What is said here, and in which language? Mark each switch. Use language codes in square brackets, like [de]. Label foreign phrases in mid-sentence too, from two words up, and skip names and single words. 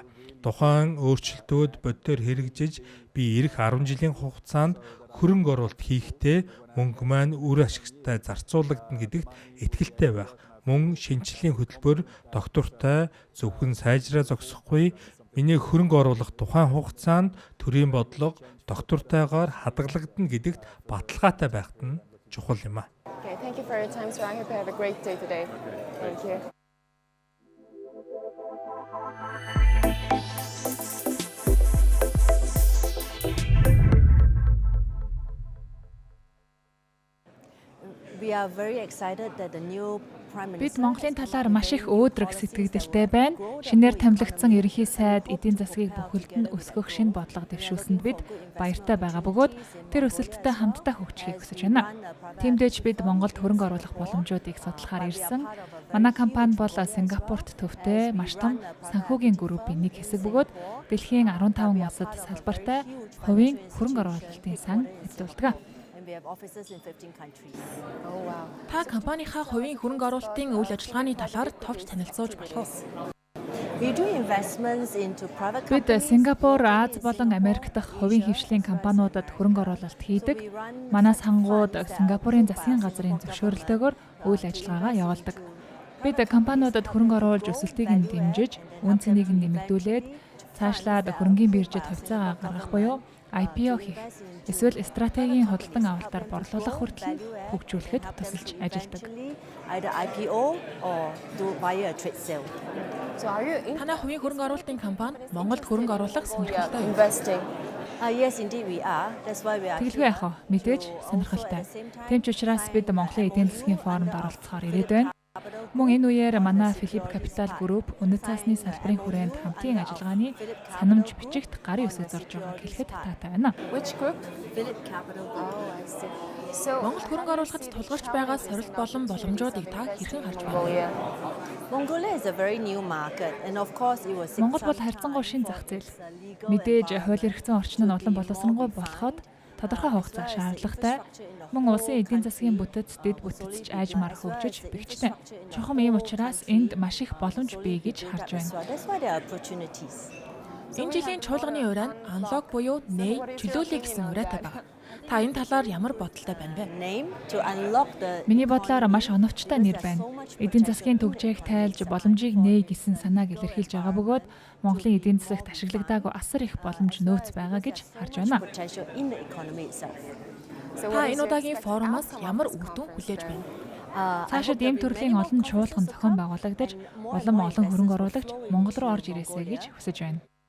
[mn] Тухайн өөрчлөлтүүд бодитоор хэрэгжиж би ирэх 10 жилийн хугацаанд хөрөнгө оруулалт хийхдээ мөнгө маань үр ашигтай зарцуулагдана гэдэгт итгэлтэй байх. Мөн шинжлэлийн хөтөлбөр доктортой зөвхөн сайжраа зогсохгүй миний хөрөнгө оруулах тухайн хугацаанд төрийн бодлого доктортойгоор хадгалагдана гэдэгт баталгаатай байхад нь чухал юм а. [en] Okay, thank you for your time, sir. I hope you have a great day today. Thank you. We are very excited that the new [mn] Бид Монголын талаар маш их өөдрөг сэтгэгдэлтэй байна. Шинээр томилогдсон ерөнхий сайд эдийн засгийг бүхэлд нь өсгөх шинэ бодлого дэвшүүлсэнд бид баяртай байгаа бөгөөд тэр өсөлттэй хамтдаа хөгжихийг хүсэж байна. Тиймдээч бид Монголд хөрөнгө оруулах боломжуудыг судлахаар ирсэн. Манай компани бол Сингапурт төвтэй маш том санхүүгийн группийн нэг хэсэг бөгөөд дэлхийн 15 улсад салбартай хувийн хөрөнгө оруулалтын сан эзлүүлдэг. [en] We have offices in 15 countries. Oh wow. [mn] Та компанийнхаа хувийн хөрөнгө оруулалтын үйл ажиллагааны талаар товч танилцуулж болох уу? [en] We do investments into private [mn] Бид Сингапур, Аз болон Америк дахь хувийн хвшлийн компаниудад хөрөнгө оруулалт хийдэг. Манай сангууд Сингапурын засгийн газрын зөвшөөрлөтөөр үйл ажиллагаагаа явуулдаг. Бид компаниудад хөрөнгө оруулж өсөлтийг нь дэмжиж, үн цэнийг нь нэмэгдүүлээд цаашлаад хөрөнгийн биржид хувьцаа гаргах буюу IPO хийх, эсвэл стратегийн худалдан авалтаар борлуулах хүртэл хөгжүүлэхэд тусалж ажилладаг. [en] either IPO or do via a trade sale. So are you [mn] Танай хувийн хөрөнгө оруулалтын компани Монголд хөрөнгө оруулах сонирхолтой юу? [en] investing? Yes, indeed we are. That's why we are. [mn] Тэгэлгүй яах вэ? Мэдээж сонирхолтой. Тэм ч учраас бид Монголын эдийн засгийн форумд оролцохоор ирээд байна. Мөн энэ үеэр манай Philip Capital Group үнэт цаасны салбарын хүрээнд хамтын ажиллагааны санамж бичигт гарын үсэг зорж байгааг хэлэхэд таатай байна. [en] Which group? Philip Capital Group. Oh, I see. So [mn] Монголд хөрөнгө оруулахад тулгарч байгаа сорилт болон боломжуудыг та хэрхэн харж байна? [en] Mongolia. Mongolia is a very new market and of course it was. [mn] Монгол бол харьцангуй шинэ зах зээл. Мэдээж хууль эрхцэн орчин нь олон боловсронгуй болоход тодорхой хугацаа шаардлагатай. Мөн улсын эдийн засгийн бүтэц дэд бүтэцч аажмаар хөгжиж бэхжтэй. Чухам ийм учраас энд маш их боломж бий гэж харж байна. [en] That's why there are opportunities. [mn] Энэ жилийн чуулганы уран аналог буюу нэй чөлөөлөе гэсэн ураатай байна. Та энэ талаар ямар бодолтой байна вэ? [en] Name to unlock the. [mn] Миний бодлоор маш оновчтой нэр байна. Эдийн засгийн төгжээг тайлж боломжийг нээ гэсэн санааг илэрхийлж байгаа бөгөөд Монголын эдийн засагт ашиглагдаагүй асар их боломж нөөц байгаа гэж харж байна. [en] Potential in the economy itself. [mn] Та энэ удаагийн форумаас ямар үр дүн хүлээж байна? Цаашид ийм төрлийн олон чуулган зохион байгуулагдаж, улам олон хөрөнгө оруулагч Монгол руу орж ирээсэй гэж хүсэж байна.